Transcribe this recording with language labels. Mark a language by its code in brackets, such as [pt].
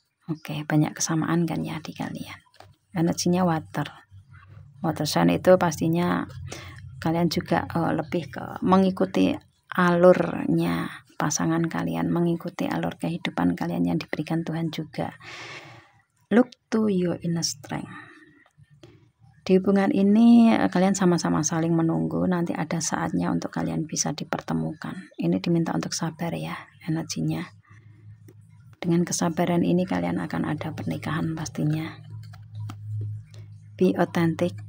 [id] Oke, banyak kesamaan kan ya di kalian. Energinya water sign itu pastinya kalian juga lebih ke mengikuti alurnya pasangan kalian, mengikuti alur kehidupan kalian yang diberikan Tuhan juga. [en] Look to your inner strength. [id] Di hubungan ini kalian sama-sama saling menunggu, nanti ada saatnya untuk kalian bisa dipertemukan. Ini diminta untuk sabar ya energinya. Dengan kesabaran ini kalian akan ada pernikahan pastinya. [en] Be authentic.